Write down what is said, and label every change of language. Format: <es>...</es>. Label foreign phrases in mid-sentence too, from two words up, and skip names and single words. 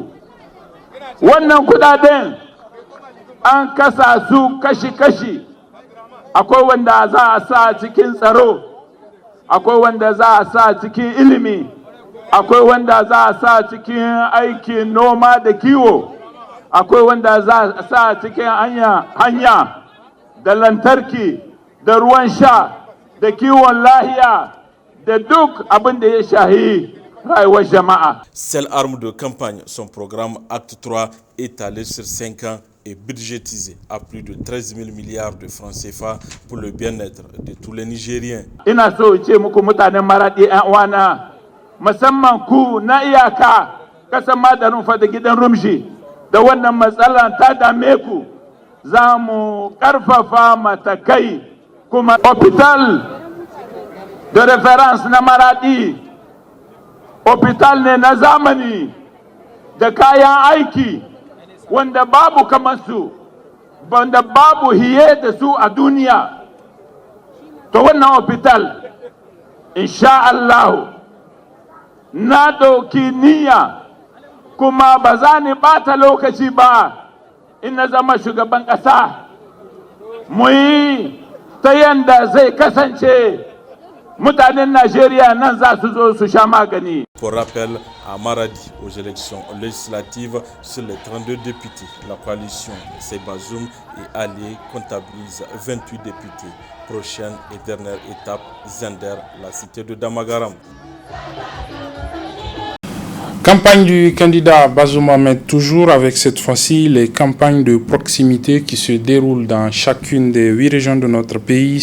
<ha>Wannan kudaden an kasa su kashi-kashi, akwai wanda za a sa cikin tsaro, akwai wanda za a sa cikin ilimi, akwai wanda za a sa cikin aikin noma da kiwo, akwai wanda za a sa cikin hanya da lantarki da ruwan sha da kiwon lahiya da duk abin da ya shahi rayuwar jama'a.</ha> <fr>Seule arme de campagne, son programme Acte 3 étalé sur 5 ans est budgétisé à plus de 13 000 milliards de francs CFA pour le bien-être de tous les Nigériens.</fr> <ha>Ina so ce muku mutanen Maradi ƴan uwana, musamman ku na iyaka kasan Madarin fa da gidan Rumshi, da wannan matsalar ta dame ku, za mu ƙarfafa matakai kuma</ha> <fr>hospital de référence</fr> <ha>na Maradi, hospital ne na zamani da kayan aiki wanda babu kamar su, wanda babu hiye da su a duniya. To wannan hospital</ha> <ar>insha Allah</ar> <ha>na ɗauki niyya kuma ba za ni ɓata lokaci ba in na zama shugaban ƙasa, mu yi ta yanda zai kasance mutanen Najeriya nan za su zo su sha magani.</ha> <fr>Pour rappel, à Maradi, aux élections législatives, sur les 32 députés, la coalition C'est Bazoum et alliés comptabilise 28 députés. Prochaine et dernière étape, Zender, la cité de Damagaram. Campagne du candidat Bazoum Mohamed, toujours avec cette fois-ci les campagnes de proximité qui se déroulent dans chacune des 8 régions de notre pays.</fr>